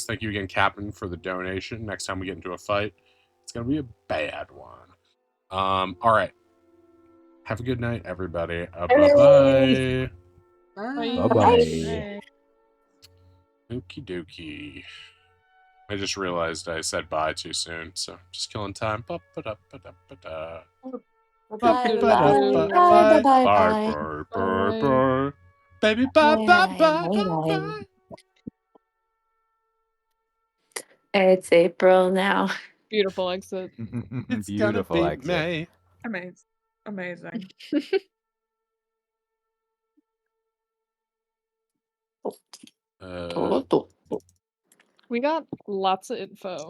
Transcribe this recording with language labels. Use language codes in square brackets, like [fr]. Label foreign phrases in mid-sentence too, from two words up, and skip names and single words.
[en] Thank you again, Captain, for the donation. Next time we get into a fight, it's gonna be a bad one. All right. Have a good night, everybody. Bye-bye. Bye-bye. Okie dokie. I just realized I said bye too soon, so just killing time. Ba-ba-da-ba-da-ba-da. Bye. Baby, bye, bye, bye, bye, bye. It's April now. Beautiful exit. It's Beautiful gonna be exit. May. Amazing. We got lots of info.